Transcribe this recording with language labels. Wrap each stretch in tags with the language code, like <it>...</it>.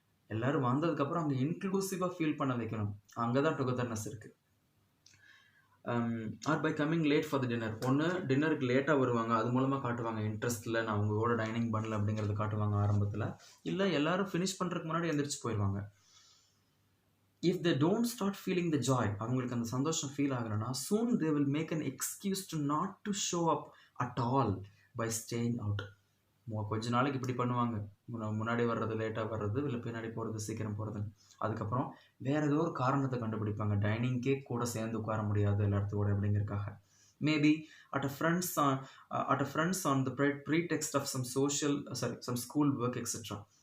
<ta>எல்லோரும் வந்ததுக்கப்புறம் அவங்க இன்க்ளூசிவாக ஃபீல் பண்ண வைக்கணும். அங்கே தான் டுகெதர்னஸ் இருக்குது.</ta> <en>Or by coming late for the dinner.</en> <ta>ஒன்று டின்னருக்கு லேட்டாக வருவாங்க, அது மூலமாக காட்டுவாங்க இன்ட்ரெஸ்ட்டில், நான் அவங்களோட டைனிங் பண்ணல அப்படிங்கிறது காட்டுவாங்க ஆரம்பத்தில். இல்லை எல்லோரும் ஃபினிஷ் பண்ணுறதுக்கு முன்னாடி எந்திரிச்சு போயிடுவாங்க.</ta> <en>If they don't start feeling the joy,</en> <ta>அவங்களுக்கு அந்த சந்தோஷம் ஃபீல் ஆகலைன்னா,</ta> <en>soon they will make an excuse to not to show up at all by staying out.</en> <ta>கொஞ்ச நாளைக்கு இப்படி பண்ணுவாங்க, முன்னாடி வர்றது லேட்டாக வர்றது, இல்லை பின்னாடி போகிறது சீக்கிரம் போகிறது. அதுக்கப்புறம் வேறு ஏதோ ஒரு காரணத்தை கண்டுபிடிப்பாங்க, டைனிங்கே கூட சேர்ந்து உட்கார முடியாது எல்லாத்தோட அப்படிங்கிறதுக்காக.</ta> <en>Maybe at a friends on the pretext of some school work etc.</en>